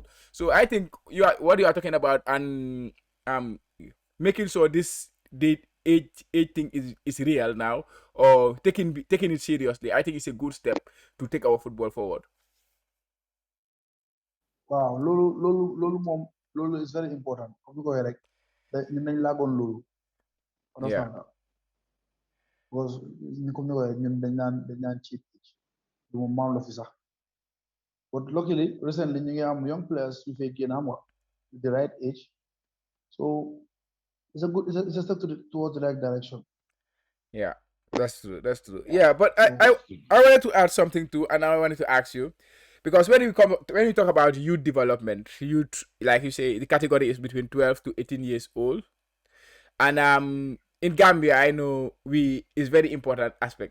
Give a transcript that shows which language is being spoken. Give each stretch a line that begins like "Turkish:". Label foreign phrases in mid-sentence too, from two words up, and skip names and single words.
English: So I think what you are talking about and making sure this age thing is real now or taking it seriously. I think it's a good step to take our football forward. wow, lolu is very important.
Wolof: Comme ni ko waxee rek ñun nañ laagoon loolu.
English: Yeah.
Wolof: Understand nga? Because ñu comme ni ko waxee ñun dañ naan cheat du moom maam la fi sax.
English: But luckily, recently
Wolof: ñu ngi am
English: young players
Wolof: yu fay génn am
English: with the right age. So it's a step towards the right direction. Yeah, that's true. That's true. Yeah, but I wanted to add something too, and I wanted to ask you because when we talk about youth development, youth like you say, the category is between 12 to 18 years old, and in Gambia, I know we is very important aspect.